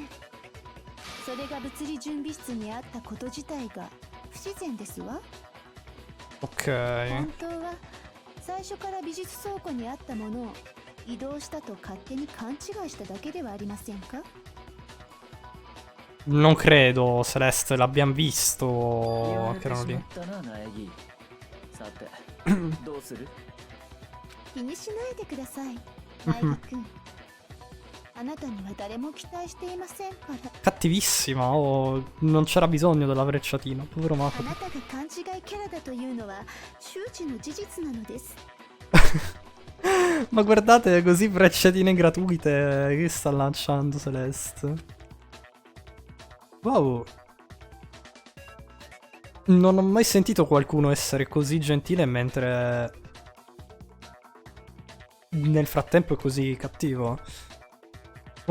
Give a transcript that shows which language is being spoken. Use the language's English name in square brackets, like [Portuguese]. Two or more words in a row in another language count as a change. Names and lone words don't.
[Japanese] それが物理準備室にあったこと自体が不自然ですわ。 [Italian] Ok. [Japanese] 本当は最初から美術倉庫にあったものを移動したと勝手に勘違いしただけではありませんか? [Italian] Non credo, Celeste, l'abbiamo visto che erano lì. [Japanese] 気にしないでください、ナイガ君。あなたには誰も期待していませんから。 [Italian] Cattivissima, oh, non c'era bisogno della frecciatina, povero [Japanese] あ [Italian] Makoto. [Japanese] なたが勘違いキャラだというのは周知の事実なのです。 [Italian] Ma guardate, così frecciatine gratuite che sta lanciando Celeste. Wow. Non ho mai sentito qualcuno essere così gentile mentre nel frattempo è così cattivo.